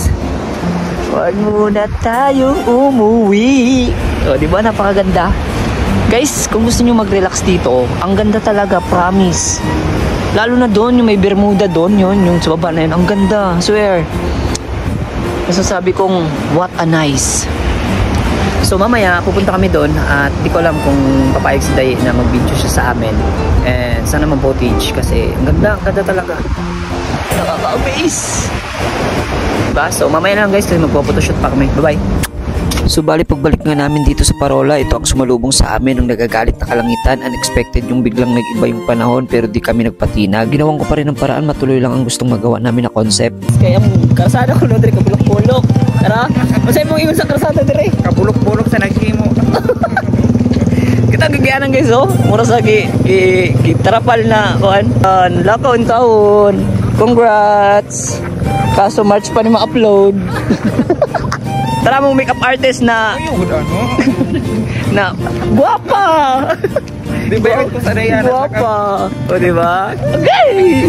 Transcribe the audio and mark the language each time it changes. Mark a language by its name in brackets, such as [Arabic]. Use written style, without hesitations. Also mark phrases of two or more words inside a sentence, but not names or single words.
[Filipino] Huwag muna tayo umuwi. O, 'di ba napakaganda? Guys, kung gusto niyo mag-relax dito, ang ganda talaga, promise. Lalo na doon, yung may Bermuda doon, yung sa baba na yun. Ang ganda, swear. Masasabi kong, [English] what a nice. [Filipino] So mamaya, pupunta kami doon at di ko alam kung papayag si Day na mag-video siya sa amin. And sana mag-footage kasi ang ganda talaga. Nakaka-amaze. Diba? So mamaya lang guys, magpo-photoshoot pa kami. Bye-bye. So bali pagbalik nga namin dito sa Parola, ito ang sumalubong sa amin ng nagagalit na kalangitan. Unexpected yung biglang nag-iba yung panahon pero di kami nagpatina. Ginawan ko pa rin ng paraan, matuloy lang ang gustong magawa namin na concept. [Cebuano] Kaya ang karsada ko no, dire kabulok-bulok. Tara, masay mong ingon sa karsada dire. Kabulok-bulok sa naghimo. [Filipino] Kita gagyanan guys oh. [Cebuano] Mura sa gitarapal na kuan. Lakaw in taon. Congrats. [Filipino] Kaso March pa ni ma-upload. Tara mong makeup artist na na guwapa. Di ba yung kusarayan? [Cebuano] Guwapa. O diba? Okay.